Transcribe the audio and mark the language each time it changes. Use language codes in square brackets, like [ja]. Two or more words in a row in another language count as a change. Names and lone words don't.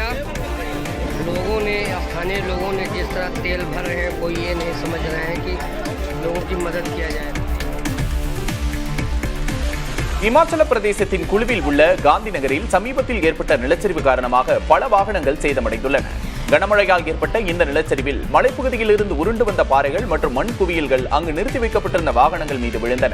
[hi] लोगों ने, स्थानीय लोगों ने जिस तरह तेल भर रहे हैं, कोई ये नहीं समझ रहे हैं कि लोगों की मदद किया जाए। [ta] இமாச்சல பிரதேசத்தின் குழுவில் உள்ள காந்தி நகரில் சமீபத்தில் ஏற்பட்ட நிலச்சரிவு காரணமாக பல வாகனங்கள் சேதமடைந்துள்ளன. கனமழையால் ஏற்பட்ட இந்த நிலச்சரிவில் மலைப்பகுதியில் இருந்து உருண்டு வந்த பாறைகள் மற்றும் மண் குவியல்கள் அங்கு நிறுத்தி வைக்கப்பட்டிருந்த வாகனங்கள் மீது விழுந்தன.